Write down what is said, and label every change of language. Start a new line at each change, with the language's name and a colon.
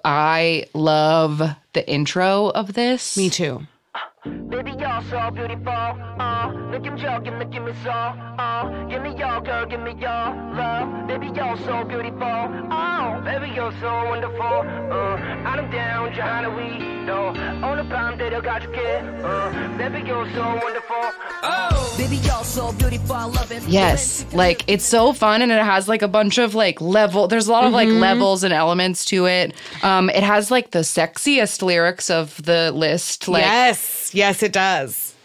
English: I love the intro of this. Me too. Baby, you're so beautiful.
Korean: 느낌적인 느낌 있어.
English: Give me your girl, give me your love. Baby, you're so beautiful. Baby, you're so wonderful.
Korean: 아름다운 저 하늘 위로 오늘 밤 데려가줄게.
English: Baby, you're so wonderful. Baby, you're so beautiful. I love it. Yes, like it's so fun, and it has like a bunch of like there's a lot of like levels and elements to it. It has like the sexiest lyrics of the list. Like, Yes, it does.